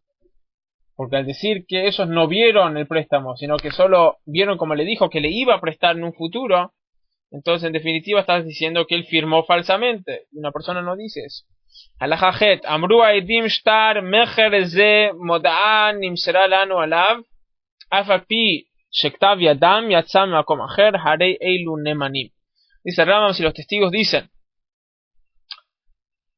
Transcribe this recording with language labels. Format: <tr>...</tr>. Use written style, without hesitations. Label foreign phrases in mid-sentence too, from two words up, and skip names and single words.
<es>Porque al decir que ellos no vieron el préstamo, sino que solo vieron como le dijo que le iba a prestar en un futuro, entonces en definitiva estás diciendo que él firmó falsamente. Y una persona no dice eso.</es> <he>הלכה ח אמרו עדים שטר מכר זה מודעא נמסרה לנו עליו אף על פי שכתב ידם יוצא ממקום אחר הרי אלו נאמנים.</he> <es>Dice Rambam, si los testigos dicen</es>